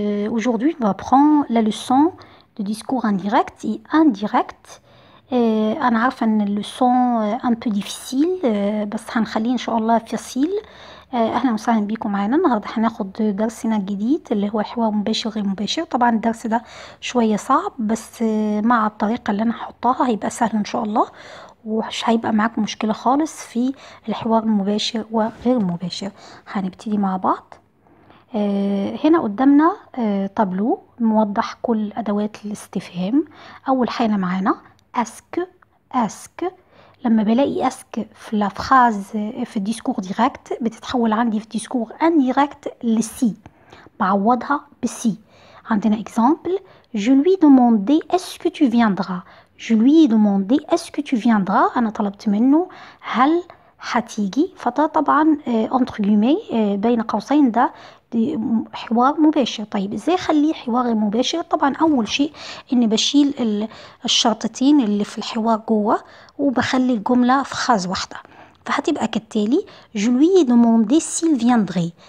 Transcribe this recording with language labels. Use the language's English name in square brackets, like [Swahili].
[French] Aujourd'hui, on va prendre la leçon de discours indirect et indirect. [Arabic] أنا عارفة إن اللسون [French] un peu difficile [Arabic] بس هنخليه إن شاء الله facile. أهلا وسهلا بيكم معانا. النهاردة هناخد درسنا الجديد اللي هو حوار مباشر غير مباشر. طبعا الدرس ده شوية صعب بس مع الطريقة اللي أنا هحطها هيبقى سهل إن شاء الله، ومش هيبقى معاكم مشكلة خالص في الحوار المباشر وغير المباشر. هنبتدي مع بعض. هنا قدامنا طابلو موضح كل أدوات الاستفهام. أول حاجة معانا اسك. لما بلاقي اسك في لافراز في الديسكور ديريكت بتتحول عندي في ديسكور انديريكت لسي، بعوضها بسي. عندنا اكزامبل: [French] je lui demandais est-ce que tu viendras. je lui ai demandé est-ce que tu viendras. [Arabic] أنا طلبت منه هل هتيجي. فده طبعا [French] entre guillemets [Arabic] بين قوسين ده حوار مباشر. طيب ازاي اخليه حوار مباشر؟ طبعا اول شيء اني بشيل الشرطتين اللي في الحوار جوه وبخلي الجمله في خاز واحده، فهتبقى كالتالي: [French] je lui ai demandé s'il viendrait.